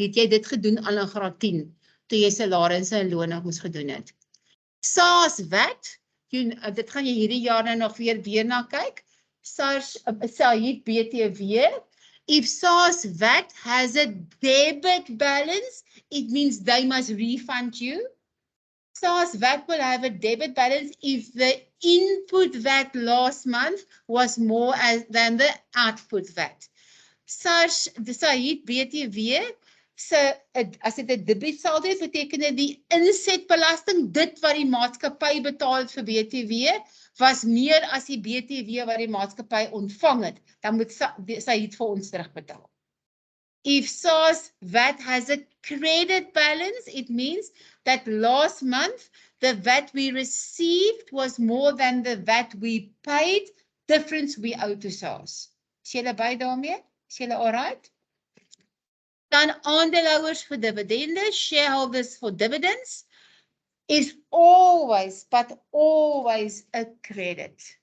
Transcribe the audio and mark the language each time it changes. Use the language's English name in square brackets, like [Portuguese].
[Afrikaans] Het jy dit gedoen al in graad 10, toe jy salarisse en lone moes gedoen het? SARS VAT, dit gaan jy hierdie jaar nou nog weer na kyk. [English] SARS, Said BTW, if SARS VAT has a debit balance, it means they must refund you. SARS VAT will have a debit balance if the input VAT last month was more than the output VAT. [Afrikaans] SARS, the Said BTW, as dit 'n debietsaldo is, beteken dit die insetbelasting, dit wat die maatskappy betaal het vir BTW, was meer as die BTW wat die maatskappy ontvang het. Dan moet Said vir ons terugbetaal. [English] If SARS VAT has a credit balance, it means that last month the VAT we received was more than the VAT we paid, difference we owe to SARS. [Afrikaans] Is julle by daarmee? Is julle alright? Dan aandeelhouers vir dividende, [English] shareholders for dividends, is always, but always a credit.